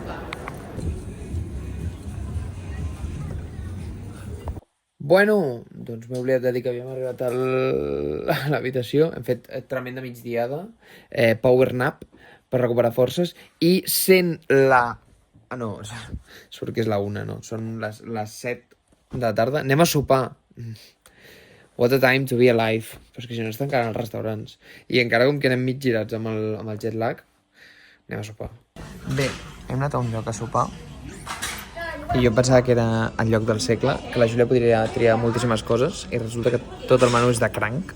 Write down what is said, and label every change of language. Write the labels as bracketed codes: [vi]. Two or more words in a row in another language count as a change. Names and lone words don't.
[ca] Bueno, doncs m'he oblidat de dir que havíem arribat a l'habitació. Hem fet tremenda migdiada, [en] power nap [ca] per recuperar forces i sent la... no, surt que és la 1, no? Són les 7 de la tarda. Anem a sopar. [en] What a time to be alive. [ca] Però és que si no es tancaran els restaurants. I encara com que anem mig girats amb el [en] jet lag, [ca] anem a sopar. Bé, hem anat a un lloc a sopar i jo pensava que era el lloc del segle, que la Júlia podria triar moltíssimes coses i resulta que tot el menú és de cranc.